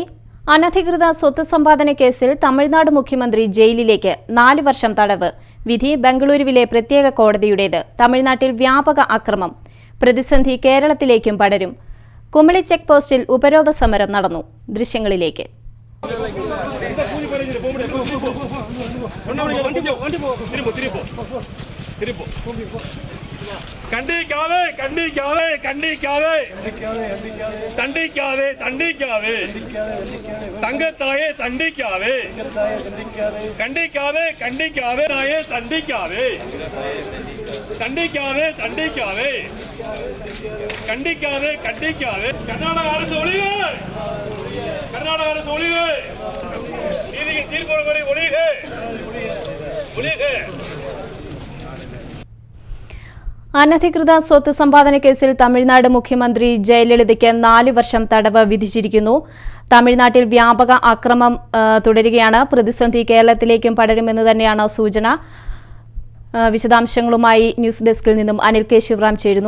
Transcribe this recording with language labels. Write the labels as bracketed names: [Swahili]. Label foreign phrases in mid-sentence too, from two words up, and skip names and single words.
[Malayalam] അനധികൃത സ്വത്ത് സമ്പാദന കേസിൽ തമിഴ്നാട് മുഖ്യമന്ത്രി ജയിലിലേക്ക് 4 വർഷം തടവ്. വിധി ബംഗളൂരുവിലെ പ്രത്യേക കോടതിയുടേത്. തമിഴ്നാട്ടിൽ വ്യാപക അക്രമം, പ്രതിസന്ധി കേരളത്തിലേക്കും പടരും. കുമളി ചെക്ക് പോസ്റ്റിൽ ഉപരോധ സമരം നടന്നു. ദൃശ്യങ്ങളിലേക്ക്. [Tamil] கண்டிக்காதே கண்டிக்காதே கண்டிக்காதே தண்டிக்காதே தண்டிக்காதே தங்கத்தாயே தண்டிக்காதே கண்டிக்காதே கண்டிக்காதே தாயே தண்டிக்காதே தண்டிக்காதே தண்டிக்காதே கண்டிக்காதே கண்டிக்காதே. கர்நாடக அரசு ஒழிக, கர்நாடக அரசு ஒழிக, நீதிக்கு தீர்ப்பு வரை ஒழிக ஒழிக. [Malayalam] അനധികൃത സ്വത്ത് സമ്പാദന കേസിൽ തമിഴ്നാട് മുഖ്യമന്ത്രി ജയലളിതയ്ക്ക് 4 വർഷം തടവ് വിധിച്ചിരിക്കുന്നു. തമിഴ്നാട്ടിൽ വ്യാപക അക്രമം തുടരുകയാണ്. പ്രതിസന്ധി കേരളത്തിലേക്കും പടരുമെന്ന് തന്നെയാണ് സൂചന. വിശദാംശങ്ങളുമായി ന്യൂസ് ഡെസ്കിൽ നിന്നും അനിൽ കെ ശിവറാം ചേരുന്നു.